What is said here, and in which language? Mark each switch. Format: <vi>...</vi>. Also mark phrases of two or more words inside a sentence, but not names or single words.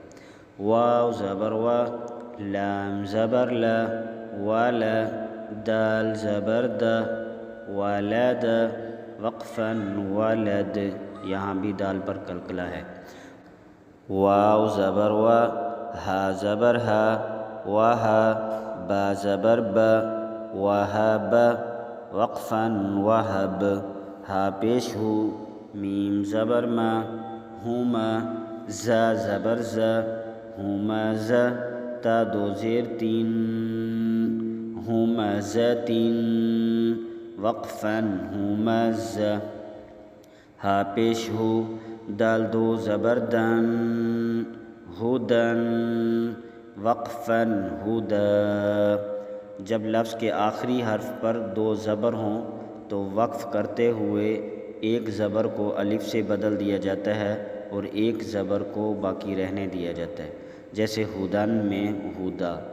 <ur>واو زبر و، لام زبر ل، ول، دال زبر د، ولد، وقفا ولد، یہاں بھی دال پر قلقلہ ہے۔ واو زبر و، ہا زبر ہا، وہ، با زبر ب، وہب، وقفا وہب، ہا پیش ہو، میم زبر ما، ہم، ز زبر ز، ہمز، تا دو زیر تین، ہمزتین، وقفا ہمز، ہا پیش ہو، دال دو زبر دن، ہدن، وقفا ہدا، جب لفظ کے آخری حرف پر 2 زبر ہوں تو وقف کرتے ہوئے ایک زبر کو الف سے بدل دیا جاتا ہے اور ایک زبر کو باقی رہنے دیا جاتا ہے، جیسے ہدن میں ہدا۔</ur>